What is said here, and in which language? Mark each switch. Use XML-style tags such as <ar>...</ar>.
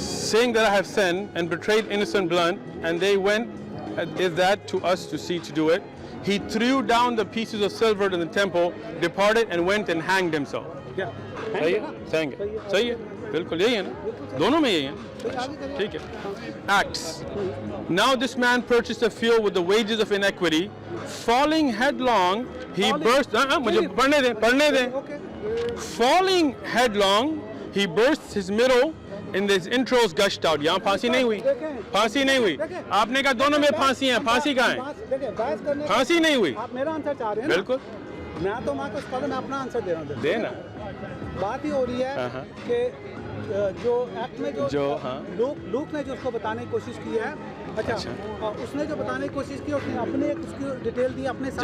<en>Saying that I have sinned and betrayed innocent blood, and they went, is that to us to see to do it? he threw down the pieces of silver in the temple, departed and went and hanged himself.</en> <ur>صحیح ہے, صحیح ہے, بالکل یہی ہے نا, دونوں میں یہی ہے, ٹھیک ہے.</ur> <en>Acts. Now this man purchased a field with the wages of iniquity, falling headlong, he burst.</en> <ur>مجھے پڑھنے دیں.</ur> <en>Falling headlong, he burst his middle, and his intros gushed out.</en> <ur>یہاں پھانسی نہیں ہوئی. آپ نے کہا دونوں میں پھانسی ہیں, پھانسی کہاں ہے؟ پھانسی نہیں ہوئی. آپ میرا آنسر چاہ رہے ہیں. بالکل. میں تو میں اپنا آنسر دے رہا ہوں. دینا. بات ہی ہو رہی ہے کہ جو ایکٹ میں جو لوک نے جو اس کو بتانے کی کوشش کی ہے, اچھا اس نے جو بتانے کی کوشش کی, اس نے اپنے اس کی ڈیٹیل دی اپنے ساتھ.</ur>